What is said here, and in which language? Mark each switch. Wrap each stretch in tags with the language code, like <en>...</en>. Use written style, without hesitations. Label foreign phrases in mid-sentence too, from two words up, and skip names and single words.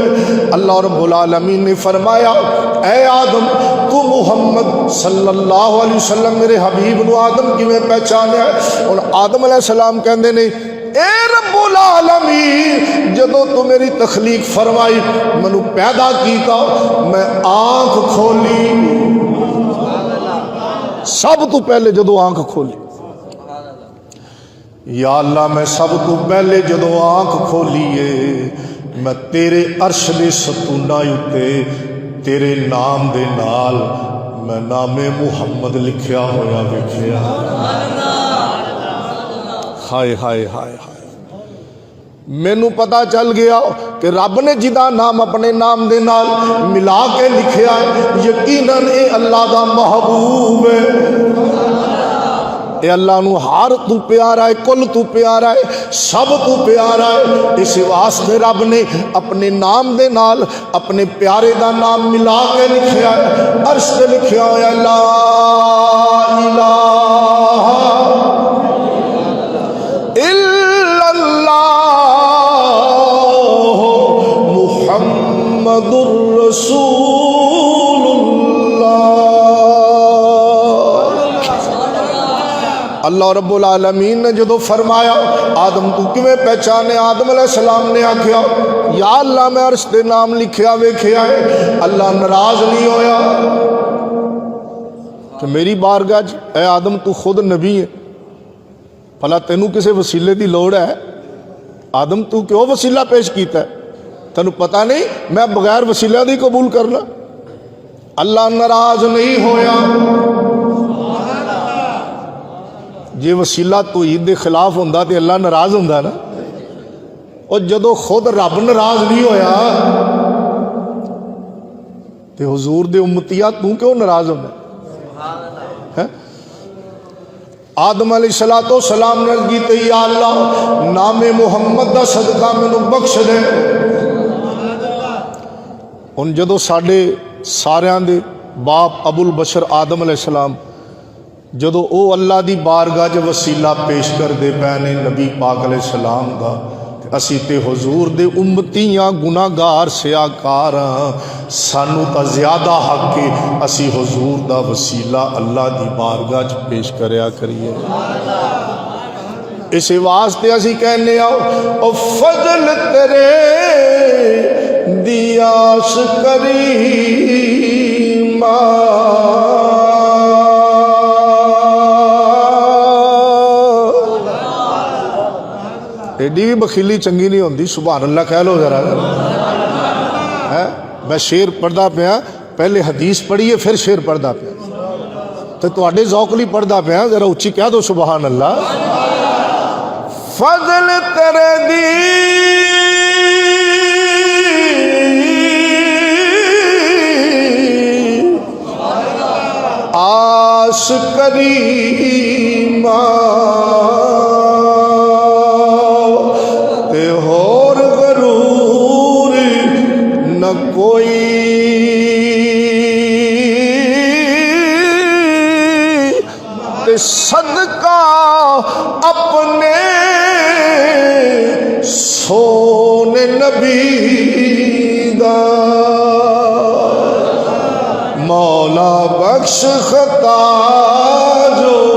<ar>اللہ رب العالمین</ar> <pa>نے فرمایا اے آدم تو محمد</pa> <ar>صلی اللہ علیہ وسلم</ar> <pa>میرے حبیب نو آدم کی میں پہچانے، اور آدم</pa> <ar>علیہ السلام</ar> <pa>کہندے نے</pa> <ar>اے رب العالمین</ar> <pa>جدو تو میری تخلیق فرمائی منو پیدا کیتا میں آنکھ کھولی، سب تو پہلے جدو آنکھ کھولی، یا اللہ میں سب تو پہلے جدو آنکھ کھولیے میں تیرے عرش دے ستوناں اُتے تیرے نام دے نال میں نام محمد لکھیا ہویا ویکھیا۔ ہائے ہائے ہائے ہائے، مینوں پتا چل گیا کہ رب نے جدا نام اپنے نام دے نال ملا کے لکھیا ہے،</pa> <ar>یقیناً اے اللہ</ar> <pa>دا محبوب ہے، اے اللہ نو ہر تو پیارا ہے، کل تو پیارا ہے، سب تو پیارا ہے۔ اس واسطے رب نے اپنے نام دے نال اپنے پیارے دا نام ملا کے لکھیا ہے، عرش تے لکھیا ہے</pa> <ar>لا الہ الا اللہ محمد الرسول اللہ۔ اللہ رب العالمین</ar> <pa>نے جدو فرمایا آدم تو کیویں پہچانے، آدم</pa> <ar>علیہ السلام</ar> <pa>نے آکھیا یا اللہ میں عرش دے نام لکھیا ویکھیا ہے۔ اللہ ناراض نہیں ہویا کہ میری بارگاہ اے آدم تو خود نبی ہے، بھلا تینوں کسے وسیلے دی لوڑ ہے؟ آدم تو کیوں وسیلہ پیش کیتا ہے؟ تینوں پتہ نہیں میں بغیر وسیلہ دی قبول کرنا؟ اللہ ناراض نہیں ہویا۔ جے وسیلہ توحید دے خلاف ہوندا تے اللہ ناراض ہوندا نا، اور جدو خود رب ناراض نہیں ہویا تے حضور دے امتیاں تو کیوں ناراض ہونا؟ آدم</pa> <ar>علیہ السلام</ar> <pa>نے عرض کیتی یا اللہ نام محمد دا صدقہ مینوں بخش دے۔ ہن جدو ساڈے ساریاں دے باپ</pa> <ar>ابو البشر</ar> <pa>آدم</pa> <ar>علیہ السلام</ar> <pa>جدو او اللہ دی بارگاہ جو وسیلہ پیش کر دے پینے نبی پاک</pa> <ar>علیہ السلام</ar> <pa>دا، اسی تے حضور دے امتیاں گناہگار سیاکار سانو تا زیادہ حق کے اسی حضور دا وسیلہ اللہ دی بارگاہ چ پیش کریا کریے۔ اس واسطے اسی کہنے آؤ او فضل تیرے دیاس کریم ایڈی بھی بخیلی چنگی نہیں ہوندی،</pa> <ar>سبحان اللہ</ar> <pa>کہہ لو ذرا۔ میں شعر پڑھدا پیا پہلے حدیث پڑھیے پھر شعر پڑھدا پیا تو تواڈے ذوق لئی پڑھدا پیا ذرا اچھی کہہ دو</pa> <ar>سبحان اللہ</ar> <pa>فضل تیرے دی آس کریمہ تے ہور غرور نہ کوئی تے صدقہ اپنے سونے نبی دا مولا بخش خطا جو</pa>